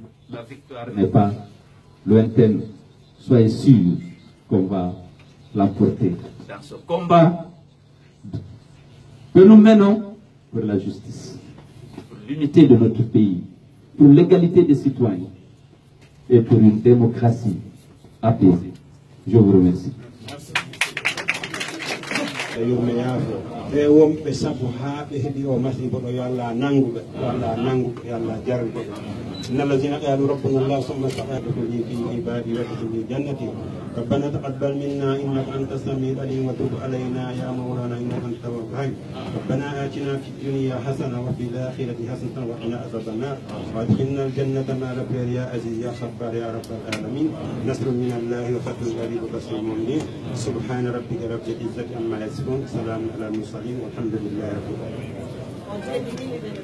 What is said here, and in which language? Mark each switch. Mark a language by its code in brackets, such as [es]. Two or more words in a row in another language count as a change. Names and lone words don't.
[fr] La victoire n'est pas lointaine. Soyez sûrs qu'on va l'emporter dans ce combat que nous menons pour la justice, pour l'unité de notre pays, pour l'égalité des citoyens et pour une démocratie apaisée. Je vous remercie. [ff] e wonɓe sabu haa ɓe heɓi o masibo ɗo yo Allah nanguɓe yo Allah nanguɓe yo Allah jarɓe [ar] إن الذين قالوا ربنا الله ثم استقاموا في عبادي وادخلوا جنتي ربنا تقبل منا إنك أنت السميع العليم وتب علينا يا مولانا إنك أنت التواب الرحيم ربنا آتنا في الدنيا حسنة وفي الآخرة حسنة وقنا عذاب النار وادخلنا الجنة مع الأبرار يا عزيز يا غفار يا رب العالمين نصر من الله وفتح قريب وبشر المؤمنين سبحان ربك رب العزة عما يصفون سلام على المرسلين والحمد لله رب العالمين.